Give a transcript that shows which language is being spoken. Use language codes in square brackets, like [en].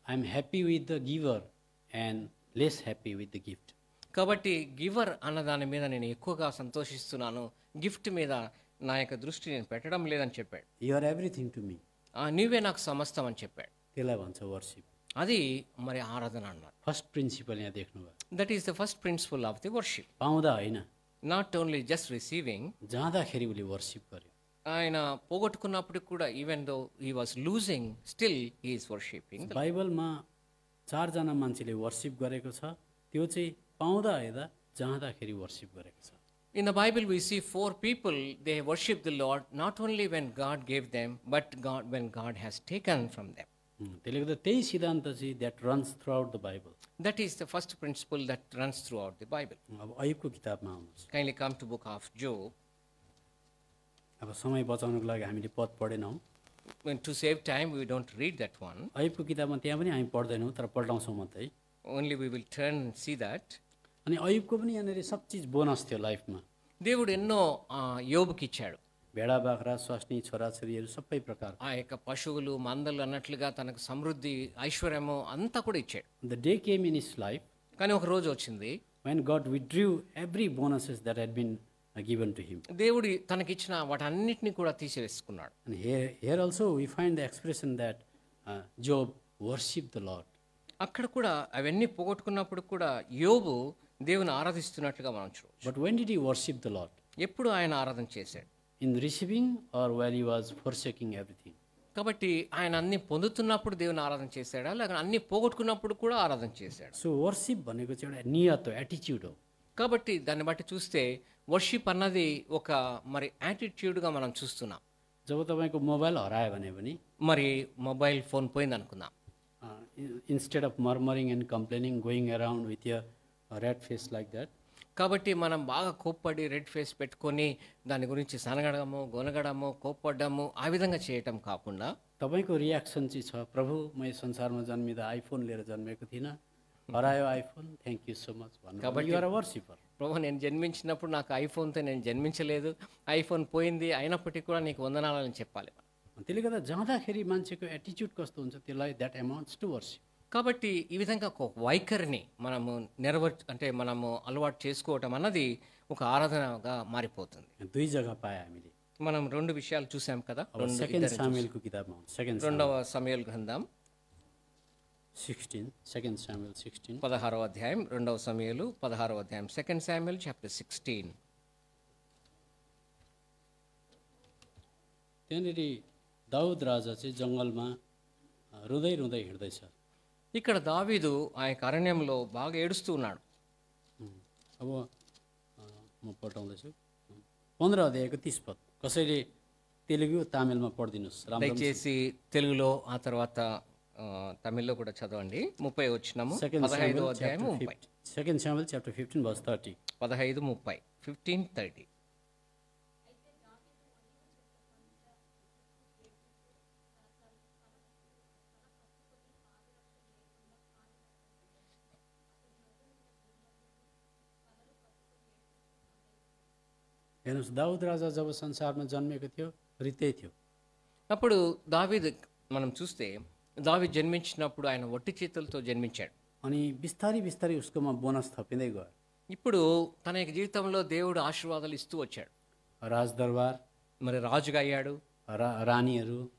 [en] I am happy with the giver and less happy with the gift. [te] కాబట్టి giver అన్న దాని మీద నేను ఎక్కువగా సంతోషిస్తున్నాను, గిఫ్ట్ మీద నా యొక్క దృష్టి నేను పెట్టడం లేదని చెప్పాడు. [en] You are everything to me. [te] నీవే నాకు సమస్తం అని చెప్పాడు. [ne] त्यसलाई भन्छ वर्शिप. [te] అది మరి ఆరాధన అన్నారు. [ne] फर्स्ट प्रिन्सिपल यहाँ देख्नुभयो. [en] That is the first principle of the worship. [ne] पाउँदा होइन, [en] not only just receiving, [ne] जाँदाखेरि उसले वर्शिप गर्यो. [te] ఆయన పోగొట్టుకున్నప్పుడు కూడా [en] Even though he was losing still he is worshipping. [ne] बाइबलमा 4 जना मान्छेले वर्शिप गरेको छ, त्यो चाहिँ पाउँदा हेर्दा जाँदाखेरि वर्शिप गरेको छ. [en] In the Bible we see 4 people, they worship the Lord not only when God gave them, but when God has taken from them. [ne] त्यसले गर्दा त्यही सिद्धान्त चाहिँ [en] That runs throughout the Bible. That is the first principle that runs throughout the Bible. [ne] अब अयुबको किताबमा आउनुहोस्. [en] Kindly come to book of Job. [ne] अब समय बचाउनको लागि हामीले पद पढेनौँ. [en] To save time we don't read that one. [ne] अयुबको किताबमा त्यहाँ पनि हामी पढ्दैनौँ, तर पल्टाउँछौँ मात्रै. [en] Only we will turn and see that. [ne] अनि अयुबको पनि यहाँनिर सब चिज बोनस थियो लाइफमा. [te] దేవుడు ఎన్నో యోబుకి ఇచ్చాడు. [ne] भेडा बाख्रा स्वास्नी छोराछोरीहरू सबै प्रकार. [te] ఆ యొక్క పశువులు మందలు అన్నట్లుగా తనకు సమృద్ధి ఐశ్వర్యము అంతా కూడా ఇచ్చాడు. [en] The day came in his life [te] కానీ ఒక రోజు వచ్చింది [en] when God withdrew every bonuses that had been given to him. [te] దేవుడు తనకిచ్చిన వాటన్నిటిని కూడా తీసివేసుకున్నాడు. [en] And here also we find the expression that Job worshipped the Lord. [te] అక్కడ కూడా అవన్నీ పోగొట్టుకున్నప్పుడు కూడా యోబు దేవుని ఆరాధిస్తున్నట్లుగా మనం చూడవచ్చు. [en] But when did he worship the Lord? [te] ఎప్పుడు ఆయన ఆరాధన చేశాడు? [en] In receiving or while he was forsaking everything? [te] కాబట్టి ఆయన అన్ని పొందుతున్నప్పుడు దేవుని ఆరాధన చేశాడా, లేక అన్ని పోగొట్టుకున్నప్పుడు కూడా ఆరాధన చేశాడు? [en] So worship [ne] भनेको चाहिँ एउटा नियत हो, एटिट्युड हो. [te] కాబట్టి దాన్ని బట్టి చూస్తే వర్షిప్ అన్నది ఒక మరి యాటిట్యూడ్గా మనం చూస్తున్నాం. [ne] जब तपाईँको मोबाइल हरायो भने पनि [te] మరి మొబైల్ ఫోన్ పోయింది అనుకుందాం, [en] instead of murmuring and complaining, going around with your red face like that, [te] కాబట్టి మనం బాగా కోప్పడి రెడ్ ఫేస్ పెట్టుకొని దాని గురించి సనగడము గొనగడము కోప్పడ్డము ఆ విధంగా చేయటం కాకుండా [ne] तपाईँको रियाक्सन चाहिँ छ, प्रभु म यो संसारमा जन्मिँदा आइफोन लिएर जन्मेको थिइनँ, हरायो iPhone, [en] thank you so much [ne] भन्नु. [en] You are a worshipper. [te] ప్రభు నేను జన్మించినప్పుడు నాకు ఐఫోన్తో నేను జన్మించలేదు, ఐఫోన్ పోయింది, అయినప్పటికీ కూడా నీకు వందనాలని చెప్పాలి. [ne] त्यसले गर्दा जाँदाखेरि मान्छेको एटिट्युड कस्तो हुन्छ त्यसलाई [en] That amounts to worship. [te] కాబట్టి ఈ విధంగా ఒక వైఖరిని మనము మనము అలవాటు చేసుకోవటం అన్నది ఒక ఆరాధనగా మారిపోతుంది. [ne] दुई जग्गा पाए हामीले. [te] మనం రెండు విషయాలు చూసాం కదా. [ne] सेकेन्ड सामुएलको किताबमा [te] రెండవ సమూయేలు గ్రంథం [ne] 16, सेकेन्ड सामुएल 16. [te] 16వ అధ్యాయం, రెండవ సమూయేలు 16వ అధ్యాయం, [en] Second Samuel chapter 16. [ne] त्यहाँनिर दाउद राजा चाहिँ जङ्गलमा रुँदै रुँदै हिँड्दैछ. [te] ఇక్కడ దావీదు ఆ యొక్క అరణ్యంలో బాగా ఏడుస్తూ ఉన్నాడు. [ne] अब म पठाउँदैछु 15 अध्यायको 30 पद. कसैले तेलुगु तामिलमा पढिदिनुहोस्. [te] దయచేసి తెలుగులో ఆ తర్వాత తమిళ్లో కూడా చదవండి. 30 వచనము 15వ అధ్యాయం 30. [en] Second Samuel chapter 15 verse 30. 15 30 15:30. [ne] हेर्नुहोस्, दाउद राजा जब संसारमा जन्मेको थियो रित्तै थियो. [te] అప్పుడు దావీదు మనం చూస్తే దావీదు జన్మించినప్పుడు ఆయన ఒట్టి చేతులతో జన్మించాడు. [ne] अनि बिस्तारै बिस्तारै उसकोमा बोनस थपिँदै गयो. [te] ఇప్పుడు తన యొక్క జీవితంలో దేవుడు ఆశీర్వాదాలు ఇస్తూ వచ్చాడు. [ne] राजदरबार, [te] మరి రాజుగా అయ్యాడు, [ne] रानीहरू,